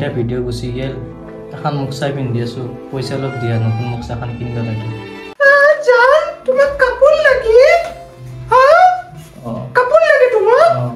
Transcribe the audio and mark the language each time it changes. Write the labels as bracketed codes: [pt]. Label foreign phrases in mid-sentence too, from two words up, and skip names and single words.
[as] ভিডিঅ' গুচি গেল এখন মুকচাই পিন্ধি আছো পইচা অলপ দিয়া নতুন মুকচাখন কিনিব লাগে [hi] जान तुम्हें कपूर लगी हाँ कपूर लगे तुम्हें